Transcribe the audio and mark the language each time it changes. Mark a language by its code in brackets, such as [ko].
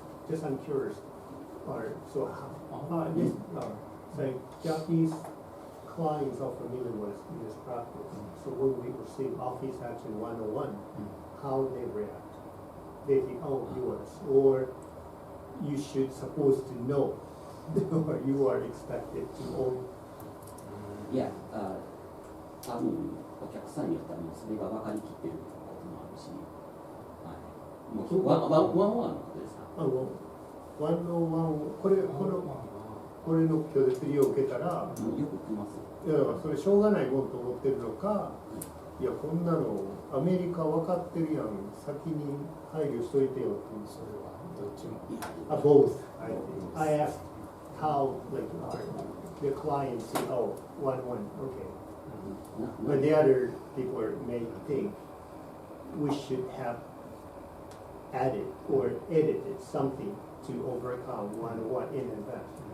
[en] Just I'm curious, so yes, say Japanese clients are familiar with this practice. So when we receive Office Action 101, how they react? They think, oh, yours, or you should supposed to know, or you are expected to own. [ja] いや、多分お客さんによってはもうそれが分かりきってることもあるし、はい、もうワンワンのことですか。 101、これの拒絶利を受けたら、よく聞きます。いやだからそれしょうがないもんと思ってるのか、いやこんなのアメリカ分かってるやん、先に配慮しといてよっていう、それはどっちも。 [en] Both. I asked how like the client say, oh, 1-1, okay. But the other people may think we should have added or edited something to overcome 1-1 in advance.